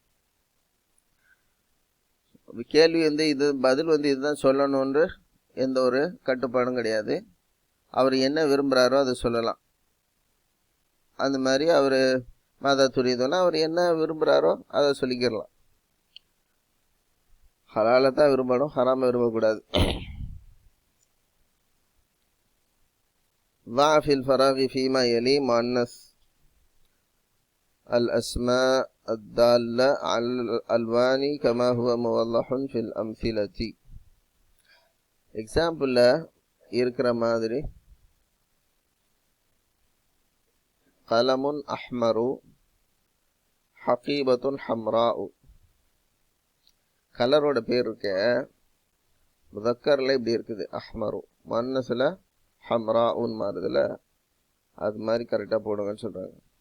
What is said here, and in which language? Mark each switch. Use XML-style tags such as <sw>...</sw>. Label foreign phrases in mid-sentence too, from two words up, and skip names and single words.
<ta>கேள்வி வந்து இது, பதில் வந்து இதுதான் சொல்லணுன்ற எந்த ஒரு கட்டுப்பாடும் கிடையாது. அவர் என்ன விரும்புகிறாரோ அதை சொல்லலாம். அந்த மாதிரி அவர் மாதா துரிதுன்னா அவர் என்ன விரும்புகிறாரோ அதை சொல்லிக்கிறலாம். ஹலாலை தான் விரும்பணும், ஹராமை விரும்பக்கூடாது.</ta> <ar>ضع في الفراغ فيما يلي مؤنث الأسماء الدالة على الألوان كما هو موضح في الأمثلة.</ar> <ta>எக்ஸாம்பிளில் இருக்கிற மாதிரி</ta> <ar>قلم أحمر حقيبة حمراء,</ar> <ta>கலரோட பேர் இருக்க முதக்கரில் இப்படி இருக்குது அஹ்மரு, முன்னஸில் ஹம்ராஉன் மாறுதுல, அது மாதிரி கரெக்டாக போடுங்கன்னு சொல்கிறாங்க.</ta>